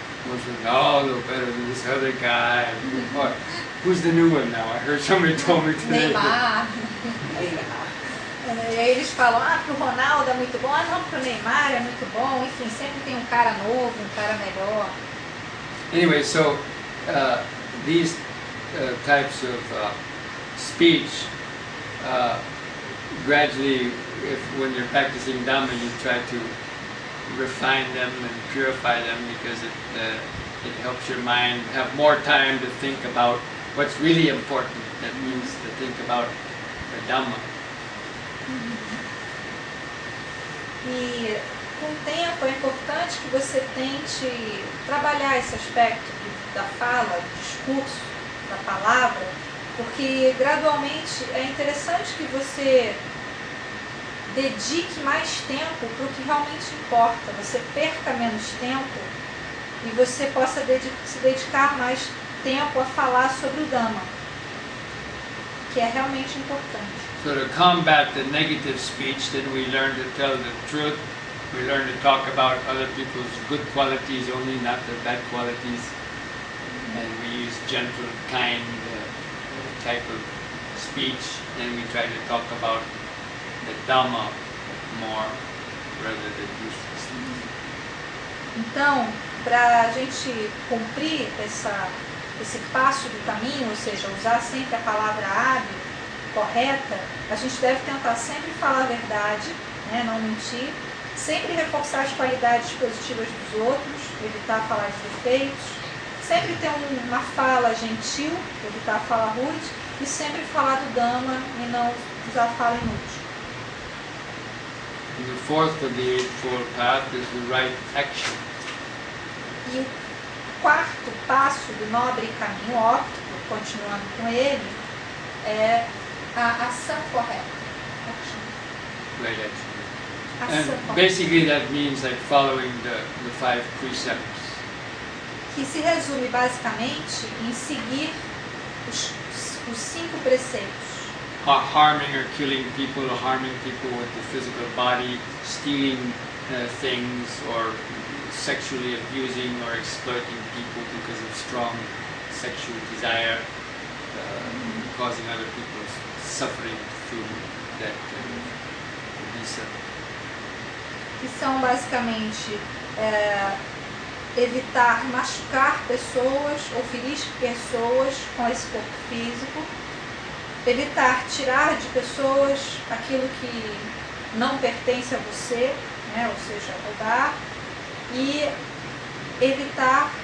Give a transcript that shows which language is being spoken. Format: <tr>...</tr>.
<en>Was Ronaldo better than this other guy? Or, who's the new one now? I heard somebody told me today. Neymar.</en> <pt>E aí eles falam, pro Ronaldo é muito bom, não, pro Neymar é muito bom, enfim, sempre tem um cara novo, um cara melhor.</pt> <en>Anyway, so these types of speech, gradually, when you're practicing Dhamma, you try to refine them and purify them, because it helps your mind have more time to think about what's really important. That means to think about the Dhamma.</en> <pt>E com o tempo é importante que você tente trabalhar esse aspecto da fala, do discurso, da palavra, porque gradualmente é interessante que você dedique mais tempo para o que realmente importa, você perca menos tempo e você possa se dedicar mais tempo a falar sobre o Dhamma, que é realmente importante.</pt> <en>So to combat the negative speech, then we learn to tell the truth. We learn to talk about other people's good qualities only, not their bad qualities. And we use gentle, kind type of speech. And we try to talk about the Dhamma more rather than useless things.</en> <pt>Então, para a gente cumprir esse passo do caminho, ou seja, usar sempre a palavra hábil, correta, a gente deve tentar sempre falar a verdade, né, não mentir, sempre reforçar as qualidades positivas dos outros, evitar falar de defeitos, sempre ter uma fala gentil, evitar falar rude, e sempre falar do Dhamma e não usar fala inútil.</pt> <en>And the fourth of the Eightfold Path is the right action.</en> <pt>E o quarto passo do nobre caminho óptico, continuando com ele, é a ação correta.</pt> <en>Right action.</en> <pt>Ação</pt> <en>And</en> <pt>correta.</pt> <en>basically that means like following the 5 precepts.</en> <pt>Que se resume basicamente em seguir os 5 preceitos.</pt> <en>Harming or killing people, harming people with the physical body, stealing things, or sexually abusing or exploiting people because of strong sexual desire, causing other people's suffering through that kind of visa.</en> <pt>Que são basicamente evitar machucar pessoas ou ferir pessoas com esse corpo físico, evitar tirar de pessoas aquilo que não pertence a você, né, ou seja, roubar, e evitar</pt>